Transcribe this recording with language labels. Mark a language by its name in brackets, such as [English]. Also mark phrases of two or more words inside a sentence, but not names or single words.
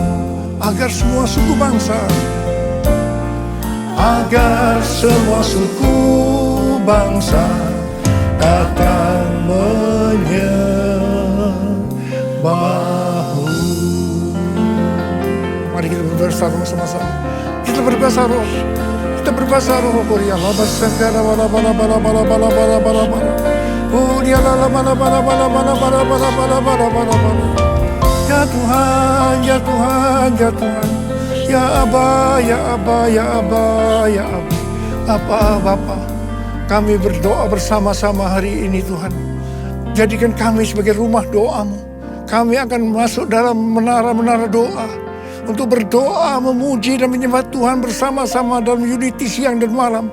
[Indonesian] Agar semua suku bangsa, agar semua suku bangsa datang menyembahmu. Mari kita berbahasa sama-sama. Kita berbahasa roh. Kita berbahasa roh. Ya Allah, basangkara bala bala bala bala bala bala bala bala. Ya Allah, bala bala bala bala bala bala bala bala bala bala. Ya Tuhan, ya Tuhan, ya Tuhan. Ya Aba, ya Aba, ya Aba, ya Aba. Aba, Bapa, kami berdoa bersama-sama hari ini Tuhan. Jadikan kami sebagai rumah doamu. Kami akan masuk dalam menara-menara doa. Untuk berdoa, memuji dan menyembah Tuhan bersama-sama dalam unity siang dan malam.